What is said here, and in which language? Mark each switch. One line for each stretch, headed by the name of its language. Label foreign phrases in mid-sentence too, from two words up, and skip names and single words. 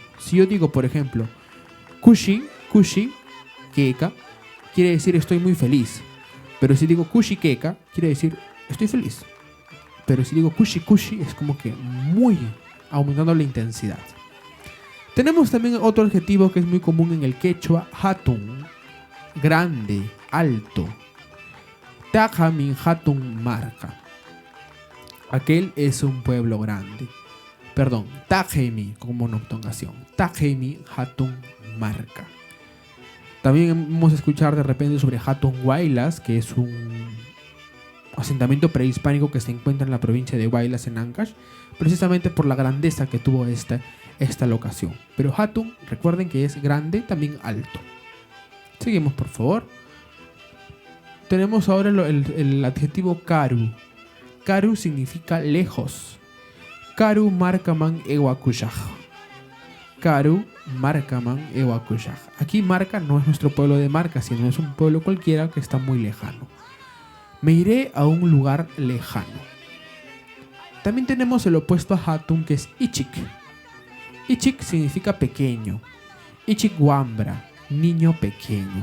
Spanish: Si yo digo, por ejemplo,
Quechua: kushi, keka,
Spanish: quiere decir estoy muy feliz. Pero si digo
Quechua: kushi keka,
Spanish: quiere decir estoy feliz. Pero si digo kushi, es como que muy aumentando la intensidad. Tenemos también otro adjetivo que es muy común en el quechua, hatun, grande, alto.
Quechua: Tajamin hatun marca.
Spanish: Aquel es un pueblo grande. Perdón, Tajemi como monoctongación.
Quechua: Tajemi hatun marca.
Spanish: También hemos escuchado de repente sobre Hatun Huaylas, que es un asentamiento prehispánico que se encuentra en la provincia de Huaylas, en Ancash, precisamente por la grandeza que tuvo esta locación. Pero Hatun, recuerden que es grande, también alto. Seguimos, por favor. Tenemos ahora el adjetivo karu. Karu significa lejos.
Quechua: Karu markaman ewakushaj. Karu markaman ewakushaj.
Spanish: Aquí Marca no es nuestro pueblo de Marca, sino es un pueblo cualquiera que está muy lejano. Me iré a un lugar lejano. También tenemos el opuesto a Hatun, que es Ichik. Ichik significa pequeño.
Quechua: Ichik wambra,
Spanish: niño pequeño.